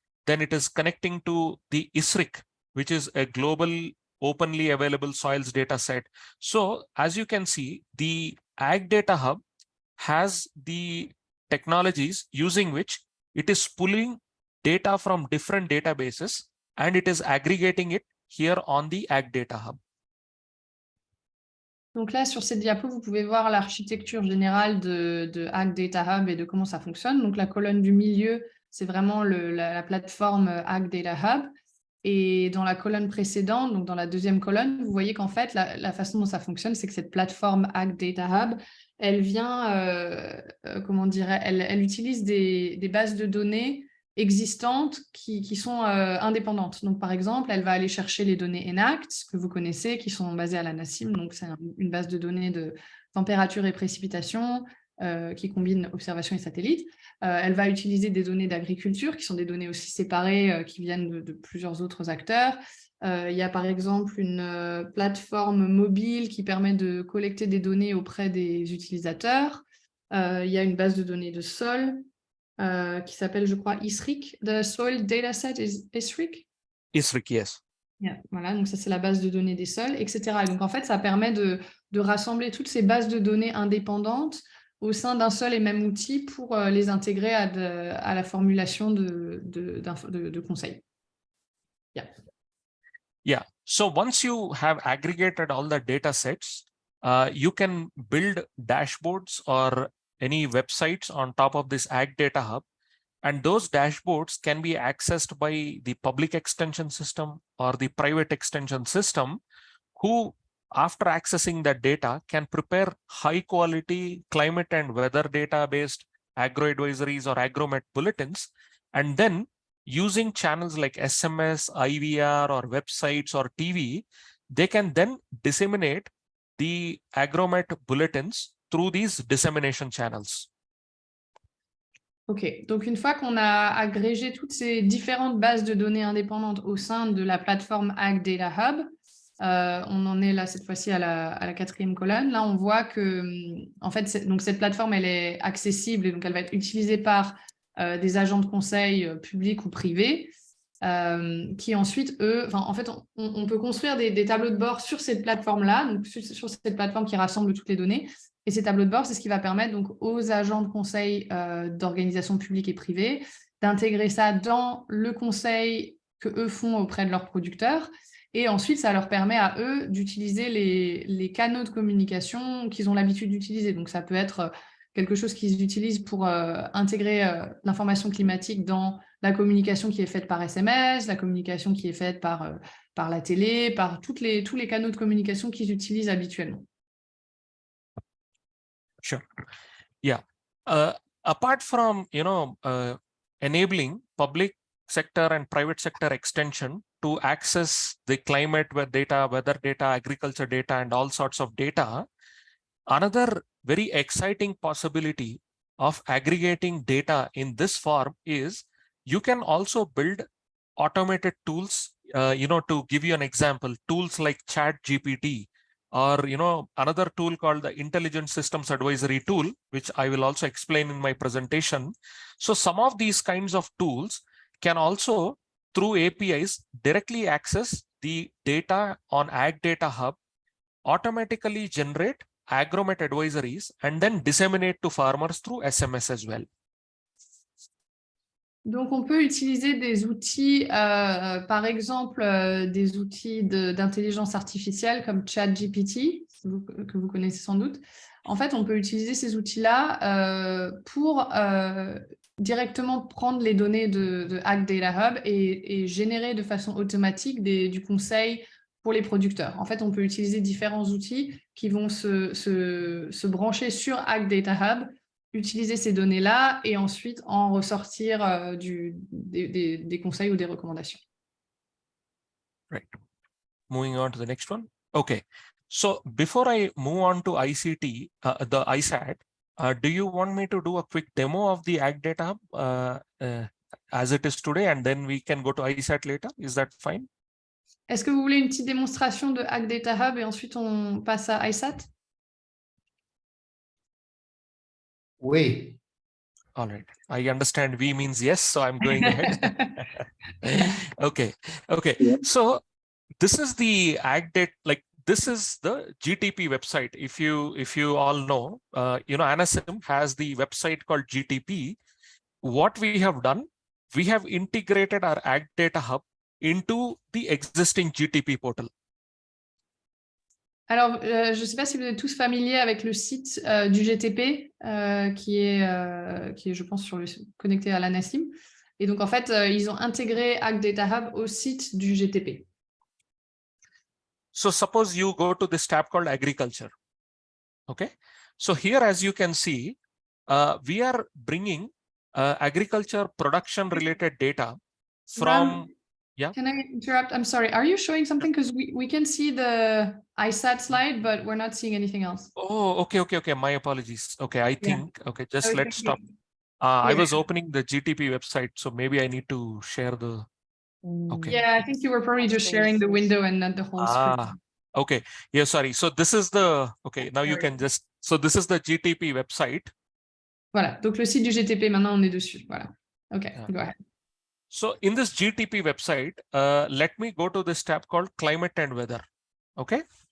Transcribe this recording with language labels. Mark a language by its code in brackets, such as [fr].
[en] Then it is connecting to the ISRIC, which is a global openly available soils data set. So as you can see, the AgDataHub has the technologies using which it is pulling data from different databases and it is aggregating it here on the AgDataHub. [fr] Donc là, sur cette diapo, vous pouvez voir l'architecture générale de AgDataHub et de comment ça fonctionne. Donc la colonne du milieu, c'est vraiment la plateforme AgDataHub. Et dans la colonne précédente, donc dans la deuxième colonne, vous voyez qu'en fait, la façon dont ça fonctionne, c'est que cette plateforme AgDataHub, elle vient, comment dirais, elle utilise des bases de données existantes qui sont indépendantes. Donc, par exemple, elle va aller chercher les données ENACT, que vous connaissez, qui sont basées à l'ANACIM. Donc, c'est une base de données de température et précipitation qui combine observation et satellite. Elle va utiliser des données d'agriculture, qui sont des données aussi séparées, qui viennent de plusieurs autres acteurs. Il y a par exemple une plateforme mobile qui permet de collecter des données auprès des utilisateurs. Il y a une base de données de sol qui s'appelle, je crois, ISRIC. [en] The Soil Dataset is ISRIC? ISRIC, yes. [fr] Yeah, voilà, donc ça c'est la base de données des sols, etc. Et donc en fait, ça permet de rassembler toutes ces bases de données indépendantes au sein d'un seul et même outil pour les intégrer à la formulation de conseils. [en] Yeah. Yeah. So once you have aggregated all the data sets, you can build dashboards or any websites on top of this AgDataHub. And those dashboards can be accessed by the public extension system or the private extension system, who, after accessing that data, can prepare high quality climate and weather data based agro advisories or agromet bulletins. And then using channels like SMS, IVR, or websites or TV, they can then disseminate the agromet bulletins through these dissemination channels. [fr] OK, donc une fois qu'on a agrégé toutes ces différentes bases de données indépendantes au sein de la plateforme AgDataHub, on en est là cette fois-ci à la quatrième colonne. Là, on voit que en fait, donc cette plateforme, elle est accessible et donc elle va être utilisée par des agents de conseil publics ou privés qui ensuite, eux, en fait, on peut construire des tableaux de bord sur cette plateforme-là, donc sur cette plateforme qui rassemble toutes les données. Et ces tableaux de bord, c'est ce qui va permettre donc aux agents de conseil d'organisations publiques et privées d'intégrer ça dans le conseil que eux font auprès de leurs producteurs. Et ensuite, ça leur permet à eux d'utiliser les canaux de communication qu'ils ont l'habitude d'utiliser. Donc, ça peut être quelque chose qu'ils utilisent pour intégrer l'information climatique dans la communication qui est faite par SMS, la communication qui est faite par la télé, par tous les canaux de communication qu'ils utilisent habituellement. [en] Sure. Yeah. Apart from, enabling public sector and private sector extension to access the climate data, weather data, agriculture data, and all sorts of data, another very exciting possibility of aggregating data in this form is you can also build automated tools, to give you an example, tools like ChatGPT or another tool called the Intelligent Systems Advisory tool, which I will also explain in my presentation. So some of these kinds of tools can also, through APIs, directly access the data on AgDataHub, automatically generate agromet advisories, and then disseminate to farmers through SMS as well. [fr] Donc, on peut utiliser des outils, par exemple, des outils d'intelligence artificielle comme ChatGPT, que vous connaissez sans doute. En fait, on peut utiliser ces outils-là pour directement prendre les données de AgDataHub et générer de façon automatique du conseil pour les producteurs. En fait, on peut utiliser différents outils qui vont se brancher sur AgDataHub, utiliser ces données-là et ensuite en ressortir des conseils ou des recommandations. [en] Right. Moving on to the next one. Okay. So before I move on to ICT, the ISAT, do you want me to do a quick demo of the AgDataHub as it is today, and then we can go to ISAT later? Is that fine? [fr] Est-ce que vous voulez une petite démonstration de AgDataHub et ensuite on passe à ISAT? Oui. [en] All right. I understand we means yes, so I'm going ahead. Okay. Okay. Yeah. So this is the AgData, like this is the GTP website. If you all know, ANACIM has the website called GTP. What we have done, we have integrated our AgDataHub into the existing GTP portal. [fr] Alors, je ne sais pas si vous êtes tous familiers avec le site du GTP, qui est, je pense, connecté à l'ANACIM. Et donc, en fait, ils ont intégré AgDataHub au site du GTP. [en] So suppose you go to this tab called Agriculture. Okay. So here, as you can see, we are bringing agriculture production related data from... Yeah. Can I interrupt? I'm sorry. Are you showing something? Because we can see the ISAT slide, but we're not seeing anything else. Oh, okay. My apologies. Okay, I think, okay, just let's stop. Yeah. I was opening the GTP website, so maybe I need to share the, okay. Yeah, I think you were probably just sharing the window and not the whole screen. Okay. Yeah, sorry. So this is the, okay, now you can just, so this is the GTP website. [fr] Voilà, donc le site du GTP, maintenant on est dessus. [en] Voilà. Okay, go ahead. So in this GTP website, let me go to this tab called Climate and Weather. Okay.